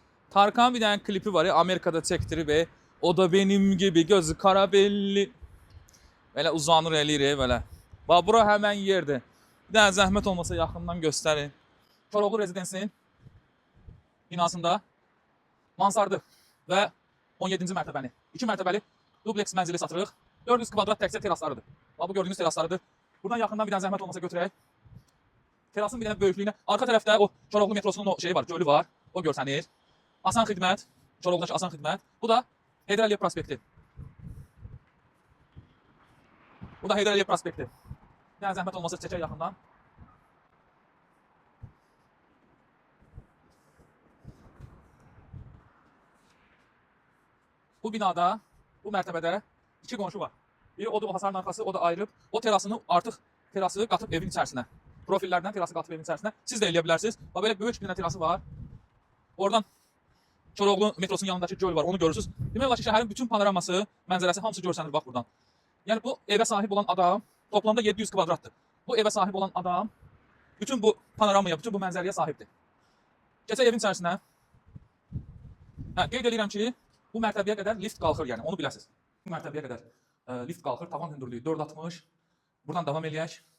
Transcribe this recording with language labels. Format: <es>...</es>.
<tr>Tarkan bir tane klipi var ya, Amerika'da çektirib ve o da benim gibi gözü kara belli.</tr> <az>Böyle uzanır eləyir böyle. Bax bura həmən yerdir. Bir dənə zəhmət olmasa yaxından göstərin. Koroğlu Rezidensi'nin binasında mansardı və 17-ci mərtəbəni. 2 mərtəbəli dubleks mənzili satırıq. 400 kvadrat təkcə teraslarıdır. Bax bu gördüyünüz teraslarıdır. Buradan yaxından bir dənə zəhmət olmasa götürək. Terasın bir dənə böyüklüyünə. Arka tərəfdə o Koroğlu metrosunun o şeyi var, gölü var. O görsənir. Asan xidmət. Koroğlu'dakı asan xidmət. Bu da Heydər Əliyev prospekti. Bu da Heydər Əliyev prospekti. Bir dənə zəhmət olmasa çəkək yaxından. Bu binada, bu mərtəbədə 2 qonşu var. Biri odur o hasarın arxası, o da ayrıb. O terasını artıq terası qatıb evin içərisinə. Profillərdən terası qatıb evin içərisinə. Siz də eləyə bilərsiniz. Bax belə böyük bir dənə terası var. Oradan Koroğlu metrosunun yanındakı göl var, onu görürsünüz. Demək olar ki, şəhərin bütün panoraması, mənzərəsi hamısı görsənir bax buradan. Yəni bu evə sahib olan adam toplamda 700 kvadratdır. Bu evə sahib olan adam bütün bu panoramaya, bütün bu mənzərəyə sahibdir. Keçək evin içərisinə. Qeyd edirəm ki, bu mərtəbəyə qədər lift qalxır, yəni onu biləsiniz. Bu mərtəbəyə qədər lift qalxır, tavan hündürlüyü 4.60. Buradan davam eləyək.</az>